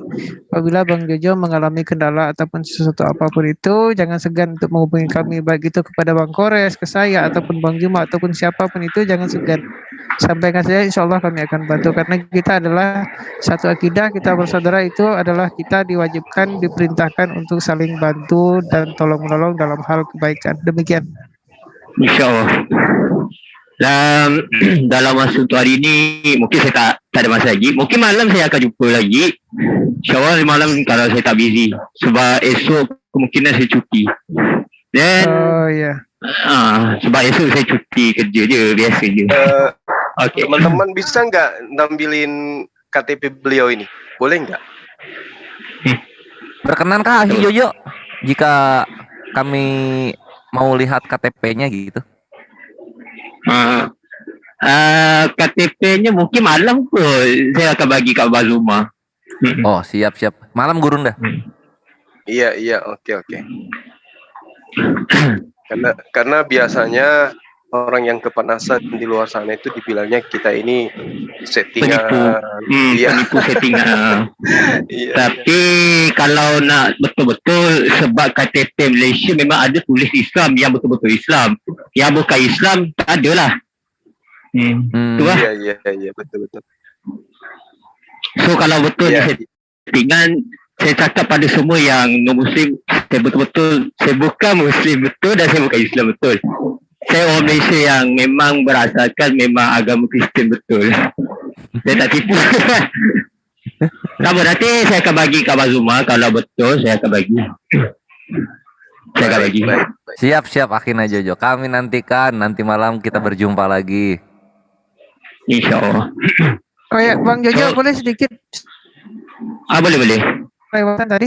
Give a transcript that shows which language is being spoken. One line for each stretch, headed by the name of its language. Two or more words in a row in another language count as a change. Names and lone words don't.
Indonesian: Apabila Bang Jojo mengalami kendala ataupun sesuatu apapun itu, jangan segan untuk menghubungi kami, baik itu kepada Bang Kores, ke saya, ataupun Bang Juma, ataupun siapapun itu, jangan segan. Sampaikan saja,
Arabic: إن شاء الله
Indonesian: kami akan bantu. Karena kita adalah satu akidah, kita bersaudara itu adalah kita diwajibkan, diperintahkan untuk saling bantu dan tolong-menolong dalam hal kebaikan. Demikian.
Arabic: إن شاء الله.
Malay: Dalam masa untuk hari ini mungkin saya tak ada masa lagi. Mungkin malam saya akan jumpa lagi.
Arabic: إن شاء الله
Malay: malam kalau saya tak busy. Sebab esok kemungkinan saya cuti. Dan sebab esok saya cuti kerja je, biasa je. Okay.
Indonesian: Teman-teman bisa nggak nampilin KTP beliau ini? Boleh nggak? Berkenankah Akhi Jojo jika kami mau lihat KTP-nya gitu?
Malay: KTP-nya mungkin malam pun saya akan bagi kat Bazuma.
Indonesian: Oh siap. Malam Gurunda. Iya, oke. Karena biasanya orang yang kepanasan di luar sana itu dibilangnya kita ini settingan. Penipu settingan. Iya.
Malay: Tapi kalau nak betul-betul, sebab KTP Malaysia memang ada tulis Islam yang betul-betul Islam. Yang bukan Islam tak ada lah. Tu lah.
Indonesian: Iya, betul.
Malay: So kalau betul settingan, saya cakap pada semua yang non-Muslim, saya betul-betul, saya bukan Muslim betul dan saya bukan Islam betul. Saya orang Malaysia yang memang berasalkan memang agama Kristian betul. Saya tak tipu. Kamu nanti saya akan bagi kat Abang Zuma. Kalau betul saya akan bagi. Saya akan bagi.
Indonesian: Siap Akhina Jojo. Kami nantikan nanti malam kita berjumpa lagi.
Arabic: إن شاء الله.
Indonesian: Oh ya, Bang Jojo boleh sedikit Boleh. kelewatan tadi.